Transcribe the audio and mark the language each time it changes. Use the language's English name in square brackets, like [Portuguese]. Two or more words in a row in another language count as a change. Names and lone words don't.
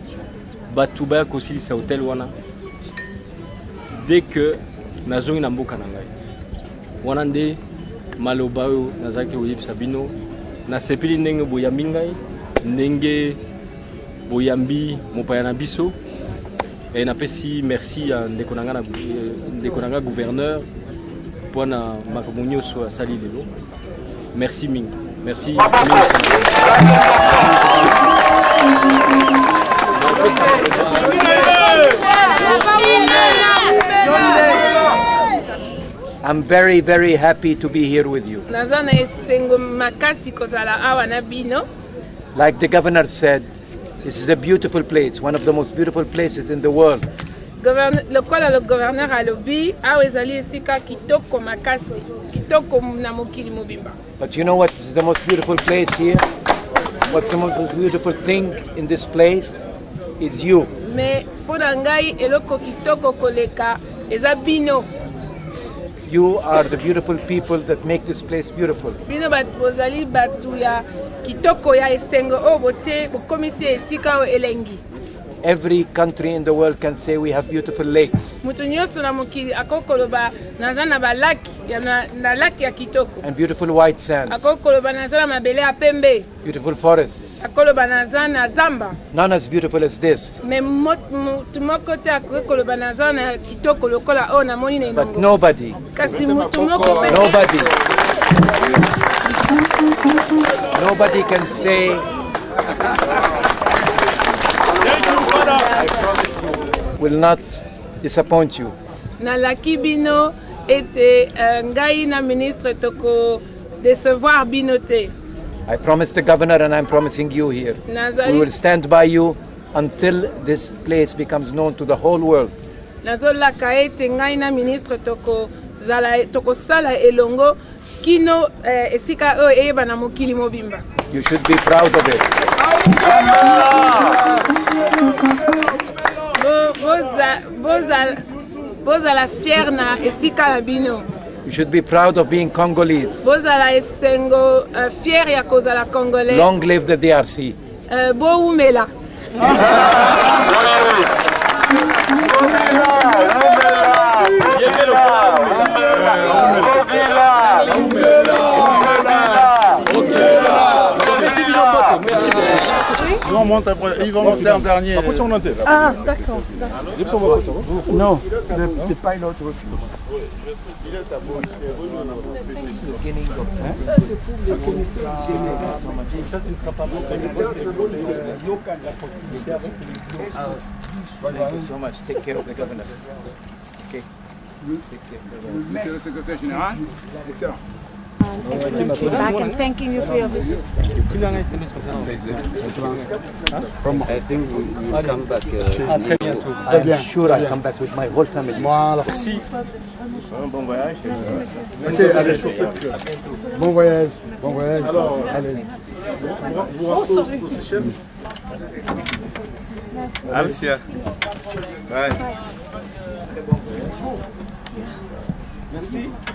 [Lingala] batu ba ko sil sa hôtel wana [French] dès que [Lingala] nazongi na mboka na ngai wana nde maloba oyo nazaki oyebisa bino nasepeli ndenge boyambi ngai ndenge boyambi mopaya na biso et napesi [French] merci à [Lingala] ndeko nanga gouverneur pona makambo nyonso asali lelo merci mingi merci [English] I'm very, very happy to be here with you. Like the governor said, this is a beautiful place, one of the most beautiful places in the world. [Lingala] lokola [French] le gouverneur [Lingala] alobi awa ezali esika kitoko makasi kitoko na mokili mobimba. [English] But you know what is the most beautiful place here? What's the most beautiful thing in this place is you. [Lingala] Mais mpona ngai eloko kitoko koleka eza bino. [English] You are the beautiful people that make this place beautiful. [Lingala] Bino bozali batu ya kitoko ya esengo o bote bokomisi esika o elengi. [English] Every country in the world can say we have beautiful lakes. [Lingala] Mutu nyonso na mokili akokoloba naza na balaki na laki ya kitoko. [English] And beautiful white sands. [Lingala] Akokoloba naza na mabele ya pembe. [English] Beautiful forests. [Lingala] Akoloba naza na zamba. [English] None as beautiful as this. [Lingala] Mais mutu moko te akokoloba naza na kitoko lokola o namoni na inongo. [English] But nobody. [Lingala] Kasi mutu moko pe. [English] Nobody can say. I promise you will not disappoint you. [Lingala] Nalaki bino ete ngai na ministre toko décevoir bino te. [English] I promised the governor and I'm promising you here. We will stand by you until this place becomes known to the whole world. [Lingala] Nazolaka ete ngai na ministre toko sala elongo kino esika o eyeba na mokili mobimba. [English] You should be proud of it. [Lingala] Bozala fier na esika na bino. [English] You should be proud of being Congolese. [Lingala] Bozala esengo fier ya kozala Congolais. [English] Long live the DRC. [Lingala] Bo umela. [French] Ils vont monter en dernier. Ah, d'accord. [English] No, the pilot was. [French] Ça, c'est pour le commissaire général. [English] Thank you so much. Take care of the governor. Okay. [French] Monsieur le secrétaire général, [English] excellent. Excellent feedback and thanking you for your visit. I think we will come back. [French] Très bientôt. [English] I'm sure I'll come back with my whole family. [French] Voilà. Merci. Bon voyage. Merci, monsieur. Ok, allez, chauffez le cœur. Bon voyage. Bon voyage. Alors, allez. Alcia. [English] Bye. [French] Merci.